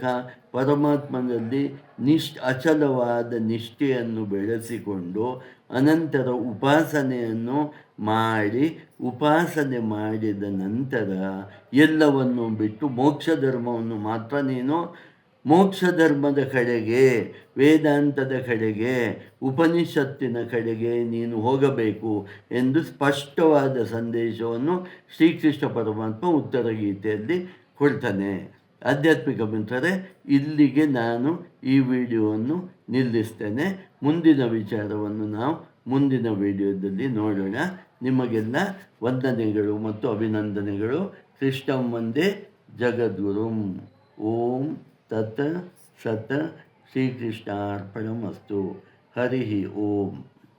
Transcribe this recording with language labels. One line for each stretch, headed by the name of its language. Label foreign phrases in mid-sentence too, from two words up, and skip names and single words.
Kannada: ಪರಮಾತ್ಮನಲ್ಲಿ ಅಚಲವಾದ ನಿಷ್ಠೆಯನ್ನು ಬೆಳೆಸಿಕೊಂಡು ಅನಂತರ ಉಪಾಸನೆಯನ್ನು ಮಾಡಿ, ಉಪಾಸನೆ ಮಾಡಿದ ನಂತರ ಎಲ್ಲವನ್ನು ಬಿಟ್ಟು ಮೋಕ್ಷ ಧರ್ಮವನ್ನು ಮಾತ್ರ ನೀನು, ಮೋಕ್ಷ ಧರ್ಮದ ಕಡೆಗೆ, ವೇದಾಂತದ ಕಡೆಗೆ, ಉಪನಿಷತ್ತಿನ ಕಡೆಗೆ ನೀನು ಹೋಗಬೇಕು ಎಂದು ಸ್ಪಷ್ಟವಾದ ಸಂದೇಶವನ್ನು ಶ್ರೀಕೃಷ್ಣ ಪರಮಾತ್ಮ ಉತ್ತರ ಗೀತೆಯಲ್ಲಿ ಕೊಡ್ತಾನೆ. ಆಧ್ಯಾತ್ಮಿಕ ಮಿತ್ರರೇ, ಇಲ್ಲಿಗೆ ನಾನು ಈ ವಿಡಿಯೋವನ್ನು ನಿಲ್ಲಿಸ್ತೇನೆ. ಮುಂದಿನ ವಿಚಾರವನ್ನು ನಾವು ಮುಂದಿನ ವಿಡಿಯೋದಲ್ಲಿ ನೋಡೋಣ. ನಿಮಗೆಲ್ಲ ವಂದನೆಗಳು ಮತ್ತು ಅಭಿನಂದನೆಗಳು.
Sanskrit: ಕೃಷ್ಣಂ ವಂದೇ ಜಗದ್ಗುರುಂ. ಓಂ ತತ್ ಸತ್ ಶ್ರೀಕೃಷ್ಣಾರ್ಪಣಮಸ್ತು. ಹರಿ ಓಂ.